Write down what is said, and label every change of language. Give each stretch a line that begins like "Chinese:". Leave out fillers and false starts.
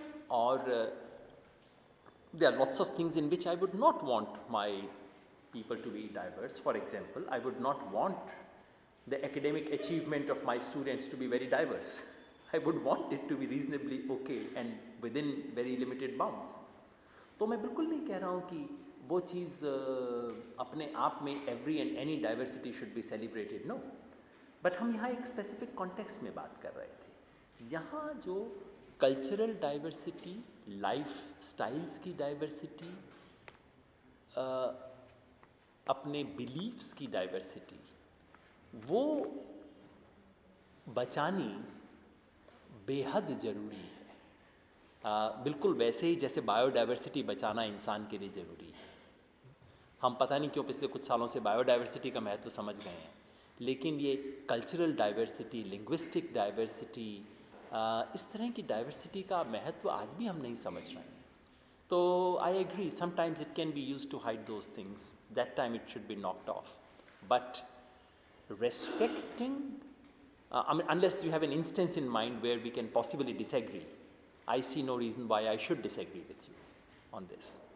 Hindi: और
English: there are lots of things in which I would not want my people to be diverse. For example, I would not want the academic achievement of my students to be very diverse. I would want it to be reasonably okay and within very limited bounds.
Hindi: तो मैं बिल्कुल नहीं कह रहा हूँ कि वो चीज़ अपने आप में
English: every and any diversity should be celebrated, no.
Hindi: But हम यहाँ एक स्पेसिफिक कॉन्टेक्स्ट में बात कर रहे थे। यहाँ जो कल्चरल डाइवर्सिटी, लाइफ स्टाइल्स की डाइवर्सिटी, अपने बिलीव्स की डाइवर्सिटी वो बचानी बेहद ज़रूरी है। बिल्कुल वैसे ही जैसे बायोडाइवर्सिटी बचाना इंसान के लिए ज़रूरी है। हम पता नहीं क्यों पिछले कुछ सालों से बायोडाइवर्सिटी का महत्व समझ गए हैं, लेकिन ये कल्चरल डाइवर्सिटी, लिंग्विस्टिक डाइवर्सिटी, इस तरह की डाइवर्सिटी का महत्व आज भी हम नहीं समझ रहे हैं।
English: तो I agree, sometimes it can be used to hide those things, that time it should be knocked off, but respecting, I mean, unless you have an instance in mind where we can possibly disagree, I see no reason why I should disagree with you on this.